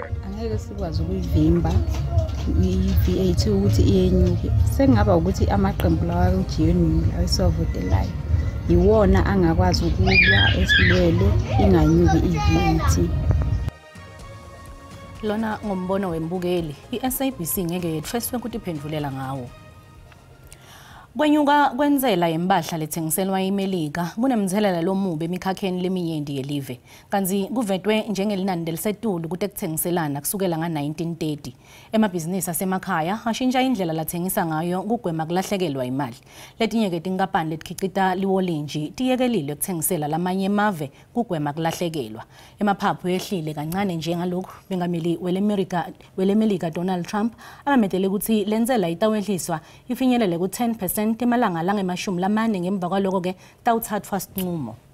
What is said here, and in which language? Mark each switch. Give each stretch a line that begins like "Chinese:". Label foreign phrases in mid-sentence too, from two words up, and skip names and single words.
Zulu: Angeke sikwazi ukuyivimba i-VAT ukuthi iyenyuke. Sekungaba ukuthi amaqembu lawa ku-GNU awesovotelayo iwona angakwazi ukulwa esilwele inganyuki i-VAT. Lona ngombono wembukeli, i-SABC ngeke yethweswe ukuthi iphendulela ngawo.
Swati: Kwenyuka kwenzela yempahla lethengiselwa iMelika kunemthelela lomubi emikhakheni leminyenti yelive kanti kuvetwe njengelinani delisetulu kutekuthengiselana kusukela nga1930 emabhizinisi asemakhaya ashintsha indlela lathengisa ngayo kugwema kulahlekelwa imali letinye ke tinkampani letikhicita liwolinji tiyekelile ukuthengisela lamanye emave kugwema kulahlekelwa emaphaphu yehlile kancane njengalokho bengameli welemelika Donald Trump abametele ukuthi lenzela itawehliswa ifinyelele ku10% emalanga langemashumi lamane ngemva kwaloko ke tawuthathwa sinqumo.